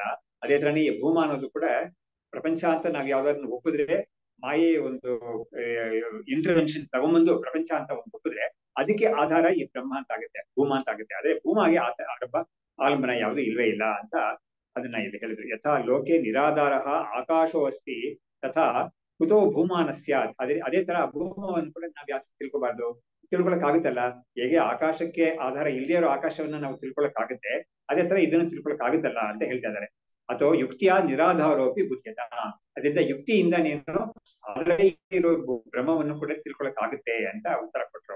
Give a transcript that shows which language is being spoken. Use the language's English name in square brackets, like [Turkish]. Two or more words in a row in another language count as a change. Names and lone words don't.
[Kannada] ಅದೇ ತರನೇ ಈ ಭೂಮ ಅನ್ನೋದು ಕೂಡ ಪ್ರಪಂಚ ಅಂತ ನಾವ್ ಯಾವ್ದಾದ್ರು ಒಪ್ಪಿದ್ರೆ, ಮಾಯೆ ಒಂದು ಇಂಟರ್ವೆನ್ಷನ್ ತಗೊಂಬಂದು ಪ್ರಪಂಚ ಅಂತ ಒಂದು ಒಪ್ಪಿದ್ರೆ ಅದಕ್ಕೆ ಆಧಾರ ಈ ಬ್ರಹ್ಮ ಅಂತ ಆಗುತ್ತೆ, ಭೂಮ ಅಂತ ಆಗುತ್ತೆ. ಅದೇ ಭೂಮಾಗೆ ಆಲಂಬನ ಯಾವುದು ಇಲ್ವೇ ಇಲ್ಲ ಅಂತ ಅದನ್ನ ಇಲ್ಲಿ ಹೇಳಿದ್ರು. [Sanskrit] ಯಥಾ ಲೋಕೆ ನಿರಾಧಾರ ಆಕಾಶೋ ಅಸ್ತಿ ತಥಾ ಕುತೋ ಭೂಮಾನ ಸ್ಯಾತ್. [Kannada] ಅದೇ ತರ ಭೂಮವನ್ನು ಕೂಡ ನಾವ್ ಯಾಕೆ ತಿಳ್ಕೊಳಕ್ ಆಗುತ್ತಲ್ಲ. ಹೇಗೆ ಆಕಾಶಕ್ಕೆ ಆಧಾರ ಇಲ್ಲದೇ ಇರೋ ಆಕಾಶವನ್ನ ನಾವು ತಿಳ್ಕೊಳಕ್ ಆಗುತ್ತೆ, ಅದೇ ತರ ಇದನ್ನು ತಿಳ್ಕೊಳಕ್ ಆಗುತ್ತಲ್ಲ ಅಂತ ಹೇಳ್ತಾ ಇದ್ದಾರೆ. [Sanskrit] ಅಥವಾ ಯುಕ್ತಿಯ ನಿರಾಧಾರೋಪಿ ಬುದ್ಧತ. [Kannada] ಅದರಿಂದ ಯುಕ್ತಿಯಿಂದ ನೀನು ಆಲ್ರೆಡಿ ಇರೋ ಬ್ರಹ್ಮವನ್ನು ಕೂಡ ತಿಳ್ಕೊಳಕ್ ಆಗುತ್ತೆ ಅಂತ ಉತ್ತರ ಕೊಟ್ಟರು.